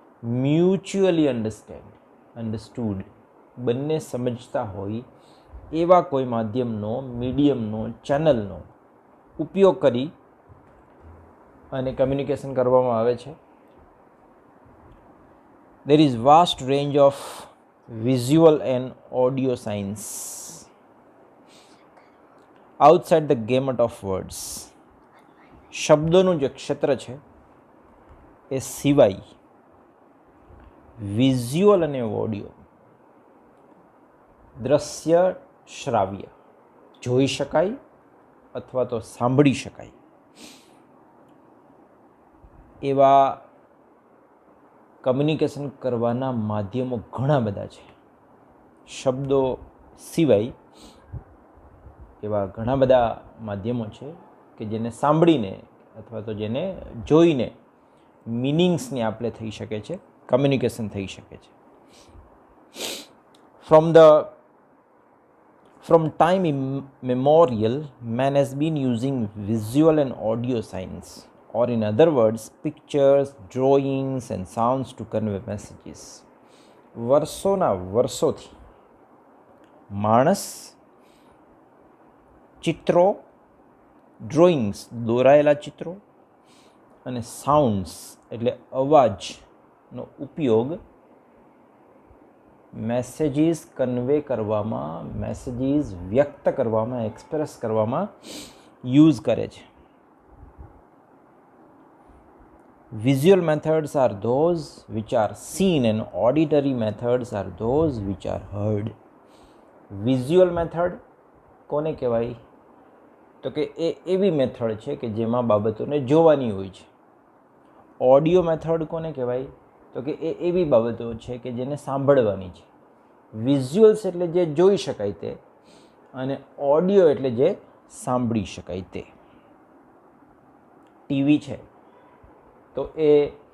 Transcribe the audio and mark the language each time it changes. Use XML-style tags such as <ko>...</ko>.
<gu>Mutually understood, બંને સમજતા હોય એવા કોઈ માધ્યમનો, મીડિયમનો, ચેનલનો ઉપયોગ કરી અને કમ્યુનિકેશન કરવામાં આવે છે.</gu> <en>There is vast range of visual and audio signs outside the gamut of words.</en> <gu>શબ્દોનું જે ક્ષેત્ર છે એ સિવાય વિઝ્યુઅલ અને ઓડિયો, દ્રશ્ય, શ્રાવ્ય, જોઈ શકાય અથવા તો સાંભળી શકાય એવા કમ્યુનિકેશન કરવાના માધ્યમો ઘણા બધા છે. શબ્દો સિવાય એવા ઘણા બધા માધ્યમો છે કે જેને સાંભળીને અથવા તો જેને જોઈને મિનિંગ્સની આપ-લે થઈ શકે છે, કમ્યુનિકેશન થઈ શકે છે.</gu> <en>From time immemorial, man has been using visual and audio signs, or in other words, pictures, drawings and sounds to convey messages.</en> <gu>વર્ષોના વર્ષોથી માણસ ચિત્રો, ડ્રોઈંગ્સ, દોરાયેલા ચિત્રો, અને સાઉન્ડ્સ એટલે અવાજનો ઉપયોગ મેસેજીસ કન્વે કરવામાં, મેસેજીસ વ્યક્ત કરવામાં, એક્સપ્રેસ કરવામાં યુઝ કરે છે.</gu> <en>Visual methods are those which are seen and auditory methods are those which are heard.</en> <gu>Visual method કોને કહેવાય? તો કે એ એવી મેથડ છે કે જેમાં બાબતોને જોવાની હોય છે. ઓડિયો મેથડ કોને કહેવાય? તો કે એ એવી બાબતો છે કે જેને સાંભળવાની છે. વિઝ્યુઅલ્સ એટલે જે જોઈ શકાય તે, અને ઓડિયો એટલે જે સાંભળી શકાય તે. ટીવી છે તો એ</gu>